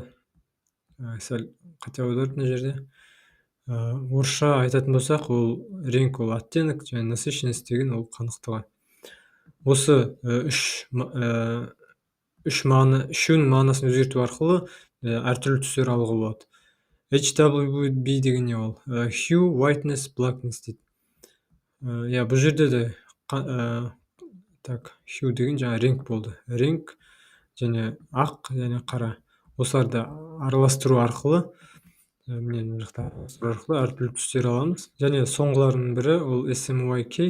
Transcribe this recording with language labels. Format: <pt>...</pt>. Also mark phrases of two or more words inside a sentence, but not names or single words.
<kk>Сәл қате аударды мына жерде. Орысша айтатын болсақ, ол реңк ол оттенок, және насыщенность деген ол қанықтығы. Осы үшеуінің мағынасын өзгерту арқылы әртүрлі түстер алуға болады. HWB деген не ол?</kk> <en>Hue, whiteness, blackness дейді.</en> <kk>Бұл жерде де hue деген жаңа реңк болды. Реңк және ақ және қара. Осыларды араластыру арқылы әртүрлі түстер аламыз. Және соңғылардың бірі ол SMYK.</kk>